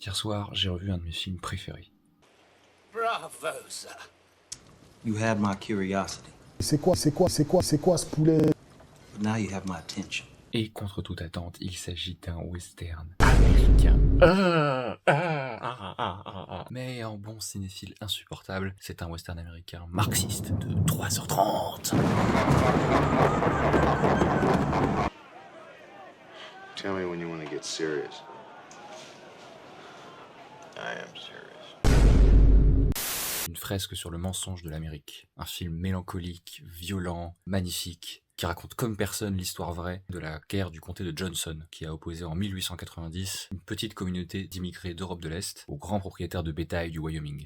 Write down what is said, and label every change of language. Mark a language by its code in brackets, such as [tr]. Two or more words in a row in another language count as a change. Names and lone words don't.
[fr] Hier soir, j'ai revu un de mes films préférés. [en] Bravo, sir. You had my curiosity, [fr] C'est quoi ce poulet? [en] but now you have my attention. [fr] Et contre toute attente, il s'agit d'un western américain. Mais en bon cinéphile insupportable, c'est un western américain marxiste de 3h30. [en] Tell me when you want to get serious. I am serious. [fr] Une fresque sur le mensonge de l'Amérique. Un film mélancolique, violent, magnifique, qui raconte comme personne l'histoire vraie de la guerre du comté de Johnson, qui a opposé en 1890 une petite communauté d'immigrés d'Europe de l'Est aux grands propriétaires de bétail du Wyoming.